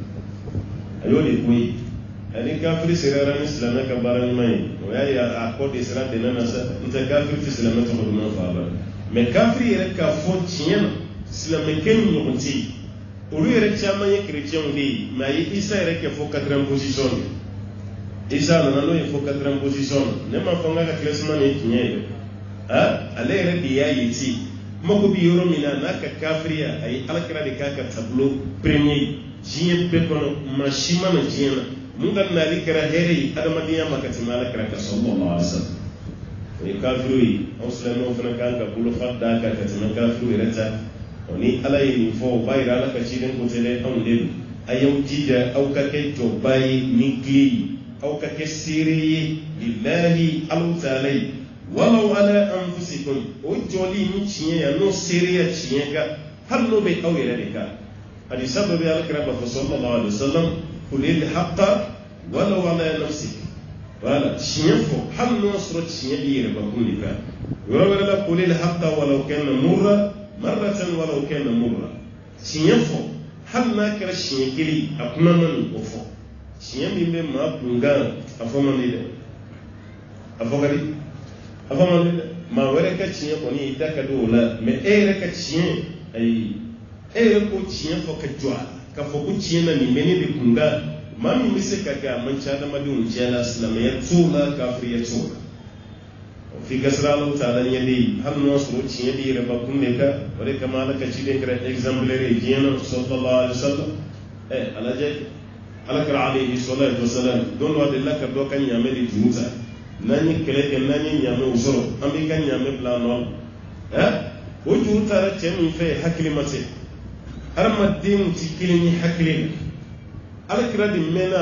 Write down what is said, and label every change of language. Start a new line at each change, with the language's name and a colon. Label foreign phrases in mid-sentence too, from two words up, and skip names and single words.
Bambara: a y'o de ko ye ani kafiri sera ni silamɛ ka baara ɲuman ye o y'a ye a kɔ de sera dɛnɛ na sa n tɛ kafiri tɛ silamɛ tɔgɔ duman fɔ a la mais kafiri yɛrɛ k'a fɔ tiɲɛ na silamɛkɛ ni ɲɔgɔn tɛ yen olu yɛrɛ caman ye chrétienw de ye mais a ye isa yɛrɛ kɛ fɔ 4e position de Isa nana n'o ye fo 4e position ne ma fɔ n ka classement ni tiɲɛ ye ale yɛrɛ de y'a ye ten mako bi yɔrɔ min na n'a ka kafiriya a ye alakira de k'a ka
French: tableau premier
Bambara: diɲɛ bɛɛ kɔnɔ maa si mana diɲɛ na mun ka nali kɛra hɛrɛ ye adamadenya ma ka tɛmɛ alakira kan
Arabic: صلى الله عليه وسلم
Bambara: o ye kafiru ye anw silamɛw fana kan ka bolofa d'a kan ka tɛmɛ kafiru yɛrɛ ta ni ala ye nin fɔ o b'a yira ala ka ciden ko tɛ dɛ anw de don a y'aw jija aw ka kɛ jɔba ye ni tile ye aw ka kɛ seere ye lillahi ala ta'ala ye
Arabic: ولو على أنفسكم
Bambara: o jɔli ni tiɲɛ ya n'o seereya tiɲɛ kan hali n'o bɛ aw yɛrɛ de kan hadisa dɔ bɛ alakira b'a fɔ
Arabic: صلى الله عليه وسلم قل الحق ولو على نفسك
Bambara: wala tiɲɛ fɔ hali n'o sɔrɔ tiɲɛ b'i yɛrɛ bakun de kan yɔrɔ wɛrɛ la
Arabic: قل الحق ولو كان مرا مرتين ولو كان مرا
Bambara: tiɲɛ fɔ hali n'a kɛra siɲɛ kelen a kuma man o fɔ tiɲɛ min bɛ maa kunkan a fɔ man di dɛ a fɔ ka di a fɔ man di dɛ maa wɛrɛ ka tiɲɛ kɔni i da ka di o la mais e yɛrɛ ka tiɲɛ ayi e yɛrɛ ko tiɲɛ fɔ ka jɔ a la ka fɔ ko tiɲɛ na nin bɛ ne de kunkan maa min bɛ se ka kɛ a man ca adamadenw cɛ la silamɛya t'o la kafiriya t'o la f'i ka siran Alahu Taala ɲɛ de ye hali n'o sɔrɔ tiɲɛ b'i yɛrɛ bakun de kan o de kama Ala ka ciden kɛra exemplaire ye diɲɛ na
Arabic: صلى الله عليه وسلم
Bambara: a lajɛ alakira
Arabic: عليه الصلاة والسلام
Bambara: don dɔ delila ka dɔ ka ɲaamɛ de juru ta n'an ye kɛlɛ kɛ n'an ye ɲaamɛw sɔrɔ an b'i ka ɲaamɛ bila nɔ o juru tara cɛ min fɛ hakili ma se hadamadenw ti kelen ni hakili la alakira de mɛnna a